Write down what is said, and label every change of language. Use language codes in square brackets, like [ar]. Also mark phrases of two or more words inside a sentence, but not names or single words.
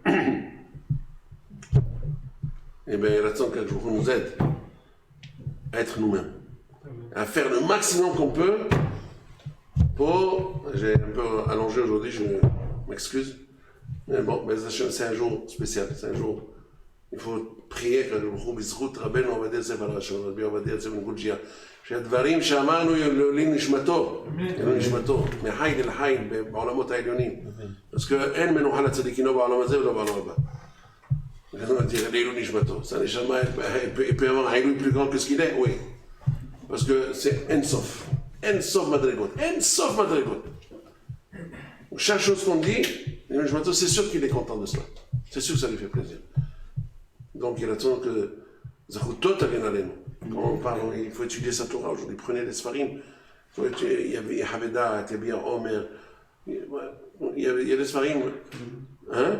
[fr] Eh bien, il attend que vous nous aide à être nous-mêmes. À faire le maximum qu'on peut pour... J'ai un peu allongé aujourd'hui, je m'excuse. Mais bon, c'est un jour spécial, c'est un jour... Il faut prier que le [he] בזכות רבנו עובדיה יוסף הראשון, רבי עובדיה יוסף בן גולג'יה, שהדברים שאמרנו לעילוי נשמתו, לעילוי נשמתו, מחי לחי בעולמות העליונים. אז אין מנוחה לצדיקים לא בעולם הזה ולא בעולם הבא. לעילוי נשמתו. [fr] Ça il peut y avoir un עילוי plus grand que ce qu'il est, oui. Parce que c'est [he] אין סוף. אין סוף מדרגות. אין סוף מדרגות. [fr] Chaque chose qu'on dit, [he] לעילוי נשמתו, [fr] c'est sûr qu'il est content de cela. C'est sûr que ça lui fait plaisir. Donc il attend que Zachutot vienne à nous. Quand on parle, il faut étudier sa Torah aujourd'hui. Prenez les Sfarim. Il y avait Haveda, Tebia, Omer. Il y a les Sfarim. Hein?